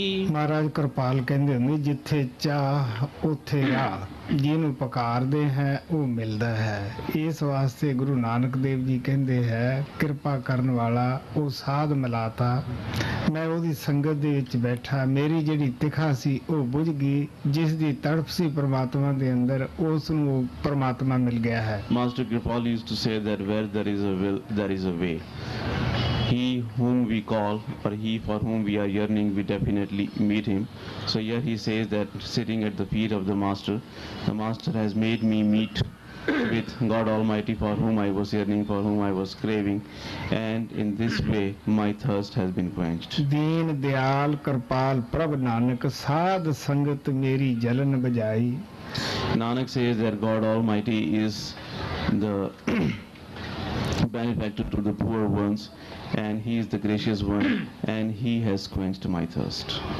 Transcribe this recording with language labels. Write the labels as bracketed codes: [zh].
[pa] ਮਹਾਰਾਜ ਕਿਰਪਾਲ ਕਹਿੰਦੇ ਹੁੰਦੇ, ਜਿੱਥੇ ਚਾਹ ਉੱਥੇ ਰਾਹ, ਜਿਹਨੂੰ ਪੁਕਾਰਦੇ ਹੈ ਉਹ ਮਿਲਦਾ ਹੈ। ਇਸ ਵਾਸਤੇ ਗੁਰੂ ਨਾਨਕ ਦੇਵ ਜੀ ਕਹਿੰਦੇ ਹੈ, ਕਿਰਪਾ ਕਰਨ ਵਾਲਾ ਉਹ ਸਾਧ ਮਿਲਾਤਾ। ਮੈਂ ਉਹਦੀ ਸੰਗਤ ਦੇ ਵਿੱਚ ਬੈਠਾ, ਮੇਰੀ ਜਿਹੜੀ ਤਿਖਾ ਸੀ ਉਹ ਬੁਝ ਗਈ, ਜਿਸ ਦੀ ਤੜਪ ਸੀ ਪ੍ਰਮਾਤਮਾ ਦੇ ਅੰਦਰ, ਉਸ ਨੂੰ ਉਹ ਪ੍ਰਮਾਤਮਾ ਮਿਲ ਗਿਆ ਹੈ। [en] Master Kripal used to say that where there is a will, there is a way. He whom we call, or he for whom we are yearning, we definitely meet him. So here he says that sitting at the feet of the master has made me meet with God Almighty for whom I was yearning, for whom I was craving, and in this way my thirst has been quenched. [pa] Deen Dayal Kirpal ਪ੍ਰਭ ਨਾਨਕ ਸਾਧ ਸੰਗਤ ਮੇਰੀ ਜਲਨ ਬੁਝਾਈ। [en] Nanak says that God Almighty is the benefactor to the poor ones, and he is the gracious one, and he has quenched my thirst.